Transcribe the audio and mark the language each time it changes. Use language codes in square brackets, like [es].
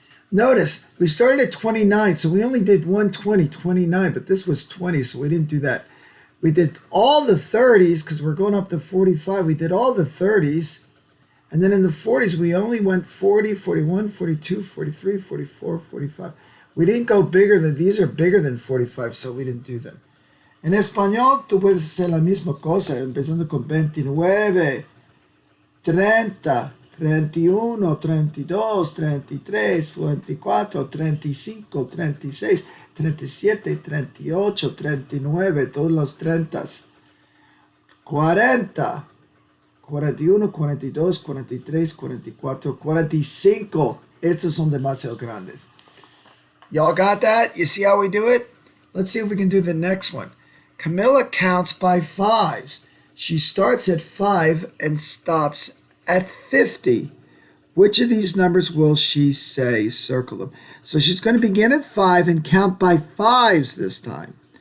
[en] Notice we started at 29, so we only did 120, 29, but this was 20, so we didn't do that. We did all the 30s because we're going up to 45. We did all the 30s. And then in the 40s, we only went 40, 41, 42, 43, 44, 45. We didn't go bigger than, these are bigger than 45, so we didn't do them. [es] En español, tú puedes hacer la misma cosa, empezando con 29, 30, 31, 32, 33, 24, 35, 36, 37, 38, 39, todos los 30, 40, 41, 42, 43, 44, 45. Estos son demasiado grandes. [en] Y'all got that? You see how we do it? Let's see if we can do the next one. Camilla counts by fives. She starts at 5 and stops at 50. Which of these numbers will she say? Circle them. So she's going to begin at 5 and count by fives this time.